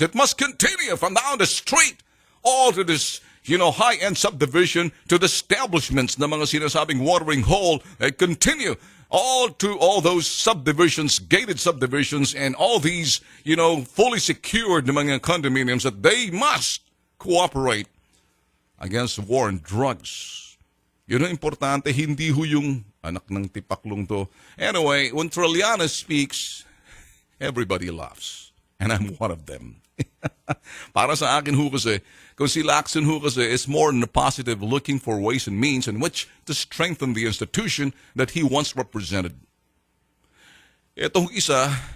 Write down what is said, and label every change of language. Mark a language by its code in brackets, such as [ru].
[en] It must continue from down the street all to this, you know, high-end subdivision to the establishments [tl] na mga sinasabing [en] watering hole. Continue all to all those subdivisions, gated subdivisions, and all these, you know, fully secured [tl] na mga [en] condominiums that they must cooperate against war on drugs. [tl] Yun ang importante, hindi ho yung anak ng tipaklong to. [en] Anyway, when Trilliana speaks, everybody laughs. And I'm one of them. [tl] Para sa akin ho kasi, [en] kung si Lacson ho kasi is more in a positive looking for ways and means in which to strengthen the institution that he once represented. [tl] Itong isa,